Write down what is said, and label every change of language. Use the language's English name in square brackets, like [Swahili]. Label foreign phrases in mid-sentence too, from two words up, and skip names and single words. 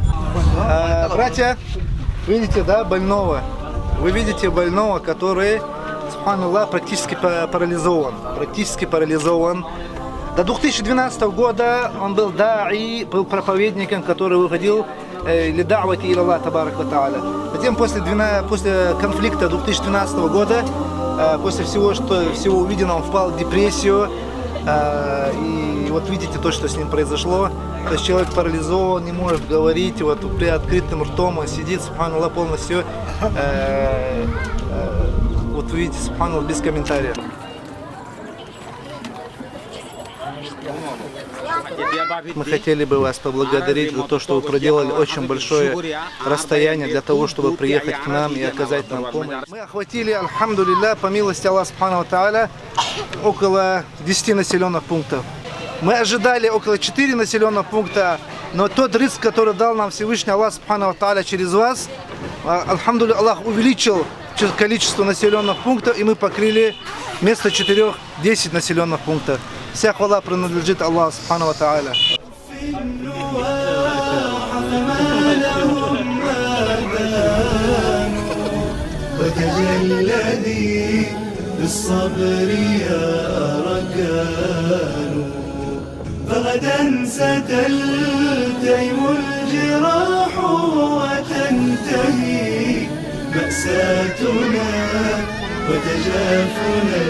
[Russian] Братья, видите, да, больного? Вы видите больного, который, субханаллах, практически парализован. До 2012 года он был да'i, был проповедником, который выходил [Arabic] للدعوة إلى الله تبارك وتعالى. [Russian] Затем после конфликта 2012 года, после всего увиденного, он впал в депрессию. И вот видите то, что с ним произошло. То есть человек парализован, не может говорить, вот при открытым ртом он сидит, субханаллах, полностью. Вот вы видите, субханаллах, без комментариев. Мы хотели бы вас поблагодарить за то, что вы проделали очень большое расстояние для того, чтобы приехать к нам и оказать нам помощь. Мы охватили, альхамдулилля, по милости Аллаха [Arabic] سبحانه وتعالى, [Russian] около 10 населенных пунктов. Мы ожидали около 4 населенных пункта, но тот риск, который дал нам Всевышний Аллах [Arabic] سبحانه وتعالى [Russian] через вас, альхамдулилля, Аллах увеличил количество населенных пунктов, и мы покрыли вместо 4 10 населенных пунктов. Вся хвала принадлежит Аллаху [Arabic] سبحانه وتعالى. فغدا ستلتئم الجراح وتنتهي مأساتنا وتجافنا